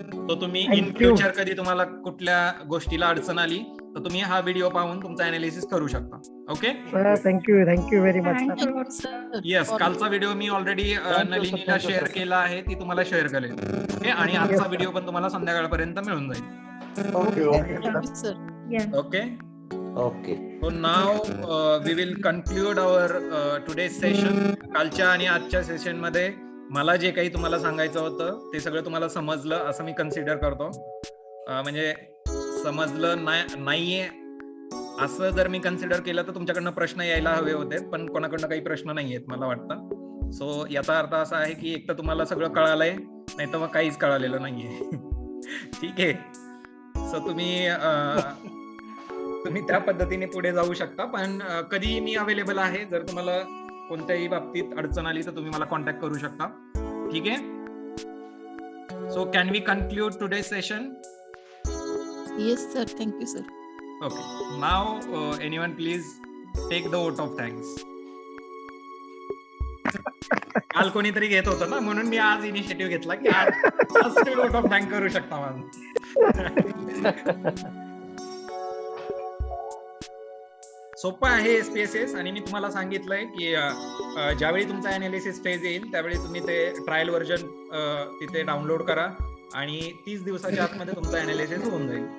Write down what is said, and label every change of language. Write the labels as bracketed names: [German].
[Marathi] तो तुम्ही in future कधी तुम्हाला कुठल्या गोष्टीला अडचण आली तर तुम्ही हा व्हिडिओ पाहून तुमचा अनालिसिस करू शकता. Okay, [English] Thank you very much. [Marathi] Yes, कालचा व्हिडिओ मी ऑलरेडी नलिनीला शेअर केला आहे, ती तुम्हाला शेअर करेल. ओके, आणि आजचा व्हिडिओ पण तुम्हाला संध्याकाळपर्यंत मिळून जाईल. Okay, okay. [English] So now we will conclude our today's session. [Marathi] कालच्या आणि आजच्या सेशन मध्ये मला जे काही तुम्हाला सांगायचं होतं ते सगळं तुम्हाला समजलं असं मी कन्सिडर करतो. म्हणजे समजलं नाहीये असं जर मी कन्सिडर केलं तर तुमच्याकडनं प्रश्न यायला हवे होते, पण कोणाकडनं काही प्रश्न नाही आहेत मला वाटतं. सो याचा अर्थ असा आहे की एक तर तुम्हाला सगळं कळालंय, नाही तर मग काहीच कळालेलं नाहीये. ठीक आहे. सो तुम्ही त्या पद्धतीने पुढे जाऊ शकता, पण कधी मी अवेलेबल आहे. जर तुम्हाला कोणत्याही बाबतीत अडचण आली तर तुम्ही मला कॉन्टॅक्ट करू शकता. ठीक आहे. [English] So can we conclude today session? Yes, sir. Thank you, sir. Okay. Now, anyone please take the vote of thanks. [Marathi] काल कोणीतरी घेत होतं ना, म्हणून मी आज इनिशिएटिव्ह घेतला की आज वोट ऑफ थँक करू शकता माझं. सोपं आहे SPSS, आणि मी तुम्हाला सांगितलंय की ज्यावेळी तुमचा अनालिसिस फेज येईल त्यावेळी तुम्ही ते ट्रायल व्हर्जन तिथे डाउनलोड करा आणि 30 दिवसाच्या आतमध्ये तुमचा अनालिसिस होऊन जाईल.